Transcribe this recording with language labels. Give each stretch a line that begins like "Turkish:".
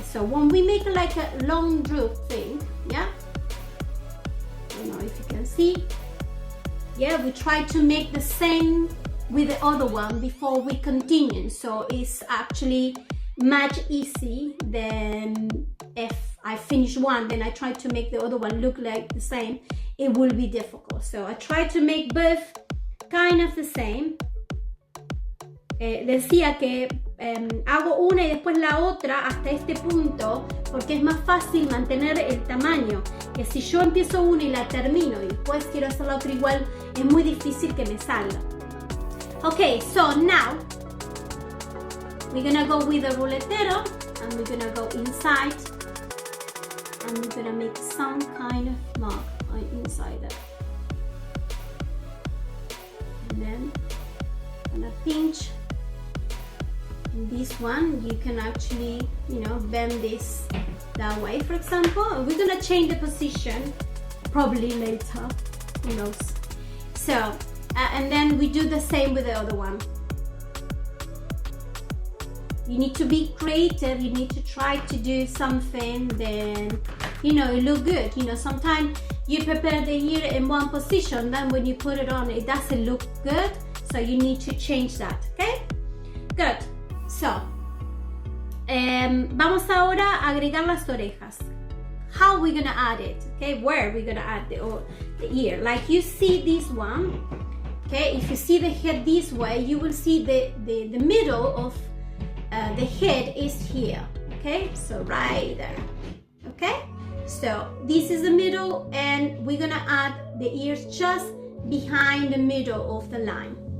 English: So when we make like a long droop thing, yeah, I don't know if you can see, yeah, we try to make the same with the other one before we continue. So it's actually much easy than if I finish one, then I try to make the other one look like the same. It will be difficult. So I try to make both kind of the same.
Spanish: Decía que hago una y después la otra hasta este punto porque es más fácil mantener el tamaño, que si yo empiezo una y la termino y después quiero hacer la otra igual, es muy difícil que me salga.
English: Okay, so now we're gonna go with the ruletero and we're gonna go inside and we're gonna make some kind of mark inside it. And then I'm gonna pinch this one. You can actually, you know, bend this that way, for example. And we're gonna change the position probably later, who knows. So and then we do the same with the other one. You need to be creative, you need to try to do something, then, you know, it look good. You know, sometimes you prepare the ear in one position, then when you put it on, it doesn't look good, so you need to change that, okay? Good.
Spanish: So, vamos ahora a agregar las orejas.
English: How we gonna add it, okay? Where we gonna add the ear? Like you see this one, okay? If you see the head this way, you will see the middle of the head is here, okay? So right there, okay? So this is the middle, and we're gonna add the ears just behind the middle of the line.